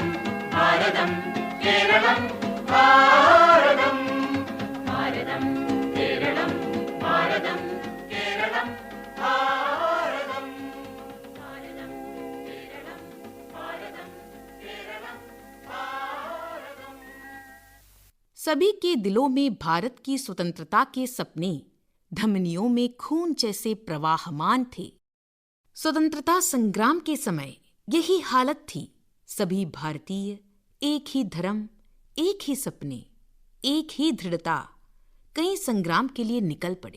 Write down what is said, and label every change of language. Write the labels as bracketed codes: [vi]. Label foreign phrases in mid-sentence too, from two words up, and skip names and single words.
[ml] ഭാരതം കേരളം ഭാരതം ഭാരതം കേരളം ഭാരതം കേരളം ഭാരതം ഭാരതം കേരളം ഭാരതം കേരളം ഭാരതം. [hi] सभी के दिलों में भारत की स्वतंत्रता के सपने धमनियों में खून जैसे प्रवाहमान थे। स्वतंत्रता संग्राम के समय यही हालत थी। सभी भारतीय एक ही धर्म, एक ही सपने, एक ही दृढ़ता, कई संग्राम के लिए निकल पड़े।